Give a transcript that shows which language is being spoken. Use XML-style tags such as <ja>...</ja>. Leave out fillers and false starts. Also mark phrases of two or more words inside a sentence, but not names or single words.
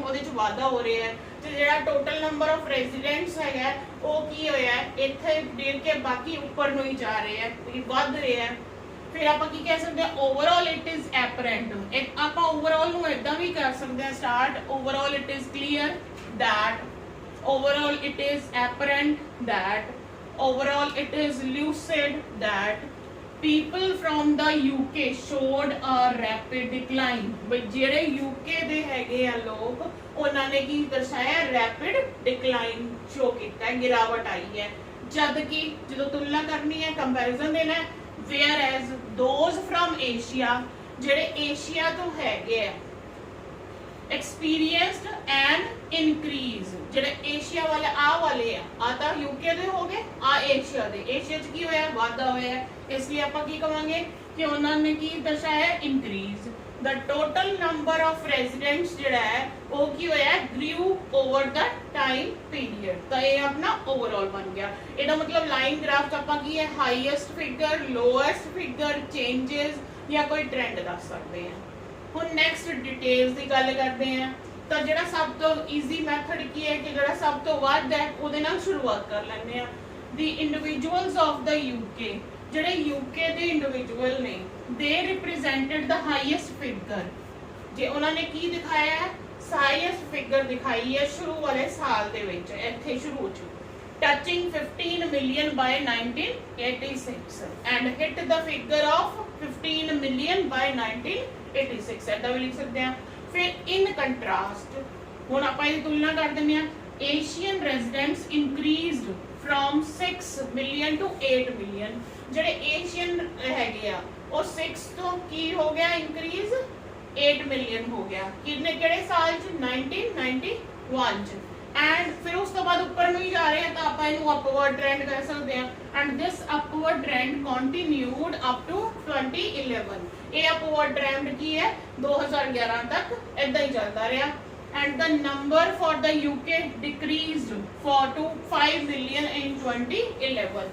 <pa>ਉਹਦੇ ਚ ਵਾਧਾ ਹੋ ਰਿਹਾ ਹੈ। ਤੇ ਜਿਹੜਾ</pa> <en>total number of residents</en> <pa>ਹੈਗਾ ਉਹ ਕੀ ਹੋਇਆ ਹੈ? ਇੱਥੇ ਡੇਢ ਕੇ ਬਾਕੀ ਉੱਪਰ ਨੂੰ ਹੀ ਜਾ ਰਿਹਾ ਹੈ, ਇਹ ਵੱਧ ਰਿਹਾ ਹੈ। ਫਿਰ ਆਪਾਂ ਕੀ ਕਹਿ ਸਕਦੇ ਹਾਂ?</pa> <en>overall it is apparent.</en> <pa>ਇੱਕ ਆਪਾਂ ਓਵਰਆਲ ਨੂੰ ਇਦਾਂ ਵੀ ਕਰ ਸਕਦੇ ਹਾਂ ਸਟਾਰਟ,</pa> <en>overall it is clear that, overall it is apparent that, overall it is lucid that people from the UK showed a rapid decline।</en> <pa>ਬਈ ਜਿਹੜੇ UK ਦੇ ਹੈਗੇ ਆ ਲੋਕ ਉਹਨਾਂ ਨੇ ਕੀ ਦਰਸਾਇਆ?</pa> <en>rapid decline show</en> <pa>ਕੀਤਾ ਹੈ, ਗਿਰਾਵਟ ਆਈ ਹੈ। ਜਦ ਕਿ ਜਦੋਂ ਤੁਲਨਾ ਕਰਨੀ ਹੈ, ਕੰਪੈਰੀਜ਼ਨ ਦੇਣਾ ਹੈ,</pa> <en>whereas those from Asia,</en> <pa>ਜਿਹੜੇ ਏਸ਼ੀਆ ਤੋਂ ਹੈਗੇ ਆ,</pa> <en>experienced and increase,</en> <pa>ਜਿਹੜੇ ਏਸ਼ੀਆ ਵਾਲੇ ਆ ਤਾਂ यूके ਦੇ ਹੋ ਗਏ, ਆ ਏਸ਼ੀਆ ਦੇ, ਏਸ਼ੀਆ ਚ ਕੀ ਹੋਇਆ? ਵਾਧਾ ਹੋਇਆ ਹੈ। ਇਸ ਲਈ ਆਪਾਂ ਕੀ ਕਵਾਂਗੇ ਕਿ ਉਹਨਾਂ ਨੇ ਕੀ ਦਰਸਾਇਆ?</pa> <en>increase। the total number of residents</en> <pa>ਜਿਹੜਾ ਹੈ ਉਹ ਕੀ ਹੋਇਆ?</pa> <en>grew over the time period।</en> <pa>ਤਾਂ ਇਹ ਆਪਣਾ overall ਬਣ ਗਿਆ। ਇਹਦਾ ਮਤਲਬ ਲਾਈਨ ਗ੍ਰਾਫ ਚ ਆਪਾਂ ਕੀ ਹੈ?</pa> <en>highest figure, lowest figure, changes</en> <pa>ਜਾਂ ਕੋਈ ਟ੍ਰੈਂਡ ਦੱਸ ਸਕਦੇ ਹਾਂ। ਹੁਣ</pa> <en>next details</en> <pa>ਦੀ ਗੱਲ ਕਰਦੇ ਹਾਂ। ਤਾਂ ਜਿਹੜਾ ਸਭ ਤੋਂ</pa> <en>easy method</en> <pa>ਕੀ ਹੈ ਕਿ ਜਿਹੜਾ ਸਭ ਤੋਂ ਵੱਧ ਹੈ ਉਹਦੇ ਨਾਲ ਸ਼ੁਰੂਆਤ ਕਰ ਲੈਂਦੇ ਆ।</pa> <en>the individuals of the UK,</en> <pa>ਜਿਹੜੇ ਯੂਕੇ ਦੇ ਇੰਡੀਵਿਜੂਅਲ ਨੇ,</pa> <en>they represented the highest figure.</en> <pa>ਜੇ ਉਹਨਾਂ ਨੇ ਕੀ ਦਿਖਾਇਆ ਹੈ?</pa> <en>highest figure</en> <pa>ਦਿਖਾਈ ਹੈ ਸ਼ੁਰੂ ਵਾਲੇ ਸਾਲ ਦੇ ਵਿੱਚ, ਇੱਥੇ ਸ਼ੁਰੂ ਚ</pa> <en>touching 15 million by 1986 and hit the figure of 15 million by 1986</en> <hi>ऐसा भी लिख सकते हैं।</hi> <pa>फिर</pa> <en>in contrast</en> <pa>ਹੁਣ ਆਪਾਂ ਇਹਦੀ ਤੁਲਨਾ ਕਰ ਦਿੰਦੇ ਆ।</pa> <en>Asian residents increased from 6 million to 8 million।</en> <pa>ਜਿਹੜੇ ਏਸ਼ੀਅਨ ਹੈਗੇ ਆ ਉਹ 6 ਤੋਂ ਕੀ ਹੋ ਗਿਆ? ਇੰਕਰੀਜ਼ 8 ਮਿਲੀਅਨ ਹੋ ਗਿਆ। ਕਿੰਨੇ ਕਿਹੜੇ ਸਾਲ ਚ? 1991 ਚ। एंड ਫਿਰ ਉਸ ਤੋਂ ਬਾਅਦ ਉੱਪਰ ਨਹੀਂ ਜਾ ਰਹੇ ਹੈਂ ਤਾਂ ਆਪ ਇਹਨੂੰ</pa> <en>upward trend</en> <pa>ਕਹਿ ਸਕਦੇ ਹੈਂ।</pa> <en>and this upward trend continued up to 2011.</en> <pa>ਇਹ</pa> <en>upward trend</en> <pa>ਕੀ ਹੈ 2011 ਤੱਕ ਇਦਾਂ ਹੀ ਚੱਲਦਾ ਰਿਹਾ।</pa> <en>and the number for the UK decreased for to 5 million in 2011.</en>